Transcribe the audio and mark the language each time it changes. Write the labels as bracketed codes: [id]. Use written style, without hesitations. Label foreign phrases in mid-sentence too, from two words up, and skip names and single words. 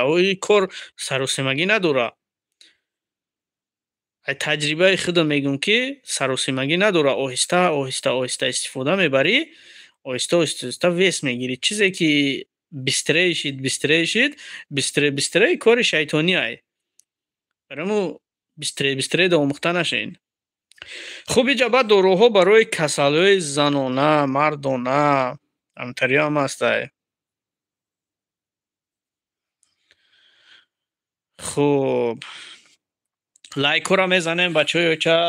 [tg] Ои кор саросемагӣ надора. Ай таҷрибаи худам мегӯм ки саросемагӣ надора. Оҳиста истифода мебарӣ, оҳиста вес мегирӣ. Чизе ки бистре кори шайтониай. Бараму бистре омӯхта нашин. [fa] خب اینجا بعد داروها برای کسل‌های زنانه، مردانه همطوری هم هسته. خب لایک را میزنیم بچه های اوچه.